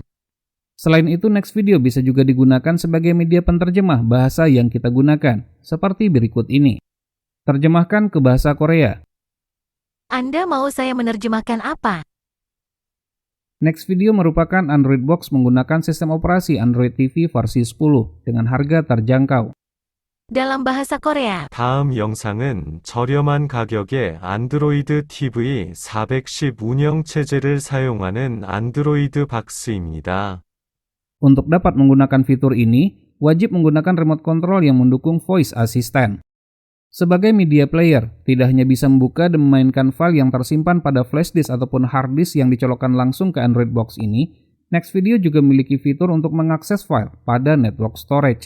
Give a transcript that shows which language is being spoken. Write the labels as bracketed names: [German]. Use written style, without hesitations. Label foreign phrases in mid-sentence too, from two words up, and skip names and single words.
[Indonesian] Selain itu, Next Video bisa juga digunakan sebagai media penterjemah bahasa yang kita gunakan, seperti berikut ini. Terjemahkan ke bahasa Korea. Anda mau saya menerjemahkan apa? Next Video merupakan [English] Android box [Indonesian] menggunakan sistem operasi Android TV versi 10 dengan harga terjangkau. Dalam bahasa Korea. [Korean] 다음 영상은 저렴한 가격에 안드로이드 TV 410 운영체제를 사용하는 안드로이드 박스입니다. [Indonesian] Untuk dapat menggunakan fitur ini, wajib menggunakan [English] remote control [Indonesian] yang mendukung [English] voice assistant. [Indonesian] Sebagai [English] media player, [Indonesian] tidak hanya bisa membuka dan memainkan file yang tersimpan pada [English] flash disk [Indonesian] ataupun [English] hard disk [Indonesian] yang dicolokkan langsung ke [English] Android box [Indonesian] ini, Next Video juga memiliki fitur untuk mengakses file pada [English] network storage.